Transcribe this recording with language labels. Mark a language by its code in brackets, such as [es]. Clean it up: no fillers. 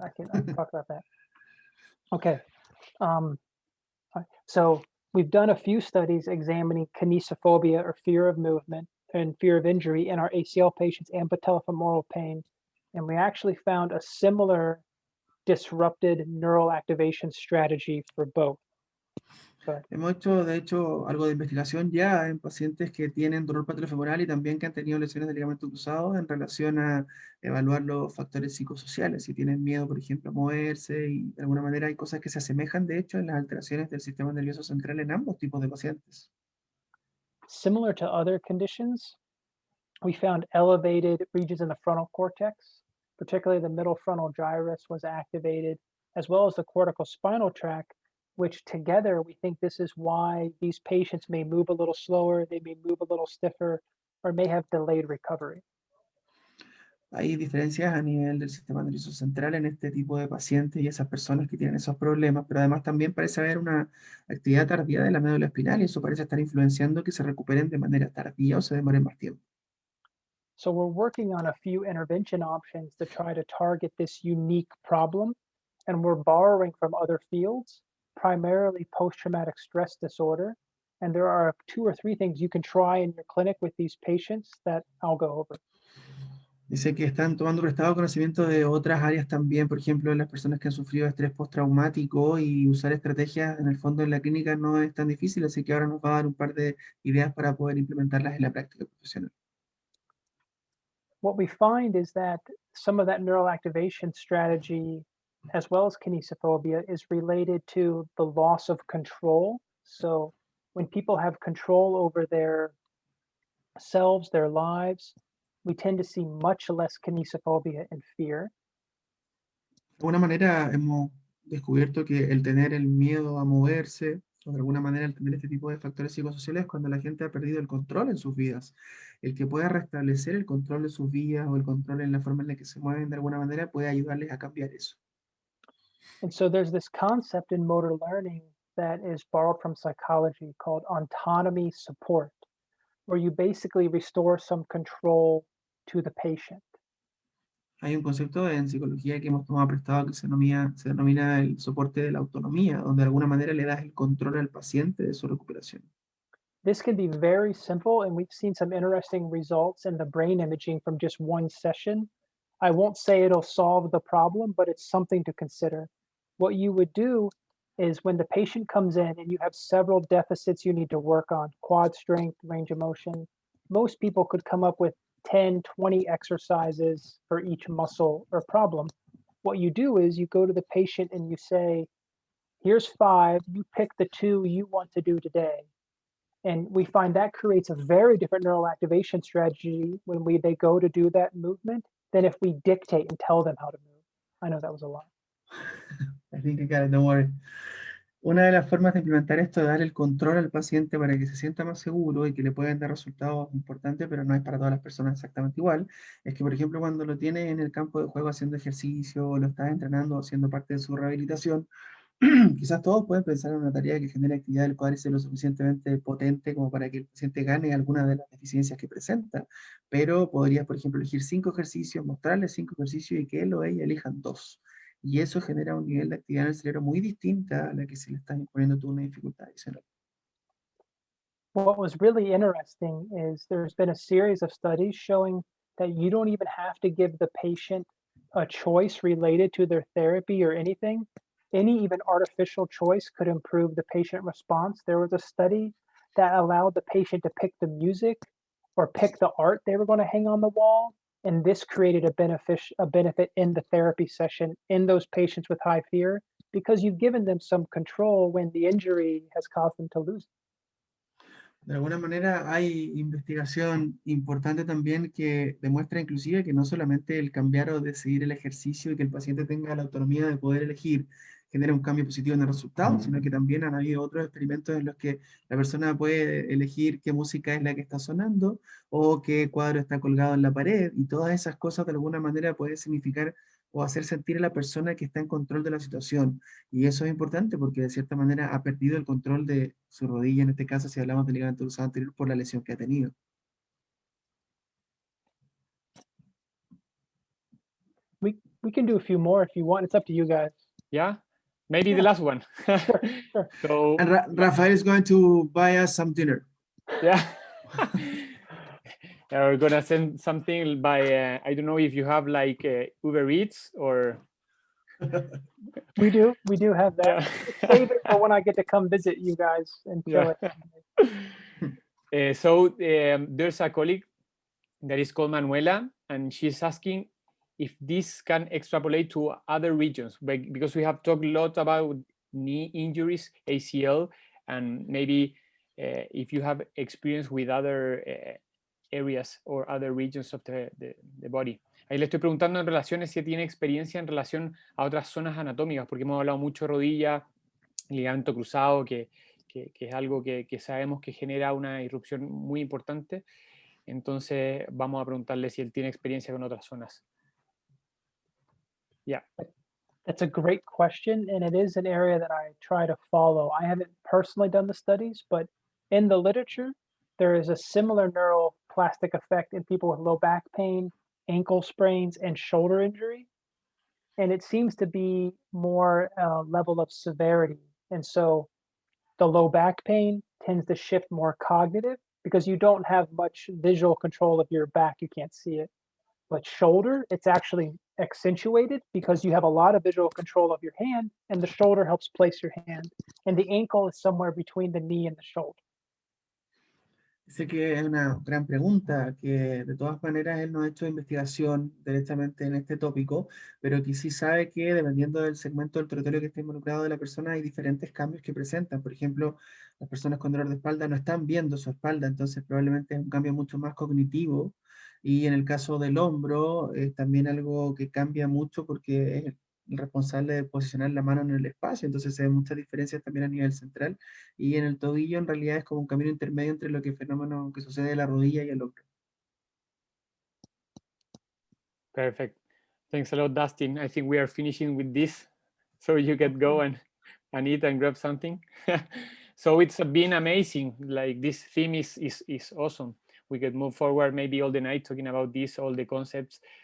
[en] Yeah, I can talk about that. Okay. Um, so we've done a few studies examining kinesiophobia, or fear of movement, and fear of injury in our ACL patients and patellofemoral pain. And we actually found a similar disrupted neural activation strategy for both. But [es] Hemos hecho, de hecho, algo de investigación ya en pacientes que tienen dolor patelofemoral y también que han tenido lesiones de ligamento cruzado en relación a evaluar los factores psicosociales, si tienen miedo, por ejemplo, a moverse, y de alguna manera hay cosas que se asemejan, de hecho, en las alteraciones del sistema nervioso central en ambos tipos de pacientes. [en] similar to other conditions, we found elevated regions in the frontal cortex, particularly the middle frontal gyrus was activated, as well as the cortical spinal tract, which together we think this is why these patients may move a little slower, they may move a little stiffer, or may have delayed recovery. [es] Hay diferencias a nivel del sistema nervioso central en este tipo de pacientes y esas personas que tienen esos problemas, pero además también parece haber una actividad tardía de la médula espinal y eso parece estar influenciando que se recuperen de manera tardía o se demoren más tiempo. [en] So we're working on a few intervention options to try to target this unique problem, and we're borrowing from other fields, primarily post-traumatic stress disorder. And there are 2 or 3 things you can try in your clinic with these patients that I'll go over. [es] Dice que están tomando prestado conocimiento de otras áreas también, por ejemplo, de las personas que han sufrido estrés postraumático, y usar estrategias en el fondo en la clínica no es tan difícil, así que ahora nos va a dar un par de ideas para poder implementarlas en la práctica profesional. [en] What we find is that some of that neural activation strategy, as well as kinesiophobia, is related to the loss of control. So when people have control over their selves, their lives, we tend to see much less kinesiophobia and fear. [es] De alguna manera hemos descubierto que el tener el miedo a moverse, o de alguna manera el tener este tipo de factores psicosociales, cuando la gente ha perdido el control en sus vidas. El que pueda restablecer el control de sus vidas o el control en la forma en la que se mueven de alguna manera puede ayudarles a cambiar eso. [en] And so there's this concept in motor learning that is borrowed from psychology called autonomy support, where you basically restore some control to the patient. [es] Hay un concepto en psicología que hemos tomado prestado que se denomina el soporte de la autonomía, donde de alguna manera le das el control al paciente de su recuperación. [en] This can be very simple, and we've seen some interesting results in the brain imaging from just one session. I won't say it'll solve the problem, but it's something to consider. What you would do is when the patient comes in and you have several deficits you need to work on, quad strength, range of motion, most people could come up with 10, 20 exercises for each muscle or problem. What you do is you go to the patient and you say, here's 5, you pick the 2 you want to do today. And we find that creates a very different neural activation strategy when they go to do that movement than if we dictate and tell them how to move. I know that was a lot. I think I got it, don't worry. [es] Una de las formas de implementar esto es dar el control al paciente para que se sienta más seguro y que le pueden dar resultados importantes, pero no es para todas las personas exactamente igual. Es que, por ejemplo, cuando lo tienes en el campo de juego haciendo ejercicio, o lo estás entrenando, haciendo parte de su rehabilitación, quizás todos pueden pensar en una tarea que genere actividad del cuádriceps lo suficientemente potente como para que el paciente gane alguna de las deficiencias que presenta, pero podrías, por ejemplo, elegir 5 ejercicios, mostrarles 5 ejercicios y que él o ella elijan 2. Y eso genera un nivel de actividad en el cerebro muy distinta a la que si le estás imponiendo tú una dificultad adicional. [en] What was really interesting is there's been a series of studies showing that you don't even have to give the patient a choice related to their therapy or anything. Any even artificial choice could improve the patient response. There was a study that allowed the patient to pick the music or pick the art they were going to hang on the wall. And this created a benefit in the therapy session in those patients with high fear because you've given them some control when the injury has caused them to lose. [es] De alguna manera hay investigación importante también que demuestra inclusive que no solamente el cambiar o decidir el ejercicio y que el paciente tenga la autonomía de poder elegir genera un cambio positivo en el resultado, sino que también han habido otros experimentos en los que la persona puede elegir qué música es la que está sonando o qué cuadro está colgado en la pared, y todas esas cosas de alguna manera pueden significar o hacer sentir a la persona que está en control de la situación. Y eso es importante porque de cierta manera ha perdido el control de su rodilla, en este caso si hablamos del ligamento cruzado anterior, por la lesión que ha tenido. [en] We can do a few more if you want. It's up to you guys. Yeah, maybe the Yeah. last one. Sure. So And Rafael is going to buy us some dinner. yeah. Yeah, we're gonna send something by I don't know if you have like Uber Eats or We do have that. yeah. Save it for when I get to come visit you guys and kill it. So there's a colleague that is called Manuela, and she's asking if this can extrapolate to other regions, because we have talked a lot about knee injuries, ACL, and maybe if you have experience with other areas or other regions of the body. [es] Ahí le estoy preguntando en relaciones si tiene experiencia en relación a otras zonas anatómicas, porque hemos hablado mucho de rodilla, ligamento cruzado, que es algo que sabemos que genera una irrupción muy importante. Entonces vamos a preguntarle si él tiene experiencia con otras zonas. [en] Yeah. That's a great question, and it is an area that I try to follow. I haven't personally done the studies, but in the literature, there is a similar neuroplastic effect in people with low back pain, ankle sprains, and shoulder injury. And it seems to be more level of severity. And so the low back pain tends to shift more cognitive because you don't have much visual control of your back. You can't see it. But shoulder, it's actually accentuated because you have a lot of visual control of your hand, and the shoulder helps place your hand. And the ankle is somewhere between the knee and the shoulder. [es] Sé que es una gran pregunta, que de todas maneras él no ha hecho investigación directamente en este tópico, pero que sí sabe que dependiendo del segmento del territorio que esté involucrado de la persona hay diferentes cambios que presentan. Por ejemplo, las personas con dolor de espalda no están viendo su espalda, entonces probablemente es un cambio mucho más cognitivo. Y en el caso del hombro es también algo que cambia mucho porque es el responsable de posicionar la mano en el espacio, entonces se ven muchas diferencias también a nivel central. Y en el tobillo en realidad es como un camino intermedio entre lo que es fenómeno que sucede en la rodilla y el hombro. [en] Perfect. Thanks a lot, Dustin. I think we are finishing with this, so you can go and eat and grab something. So it's been amazing. Like this theme is awesome. We could move forward maybe all the night talking about this, all the concepts.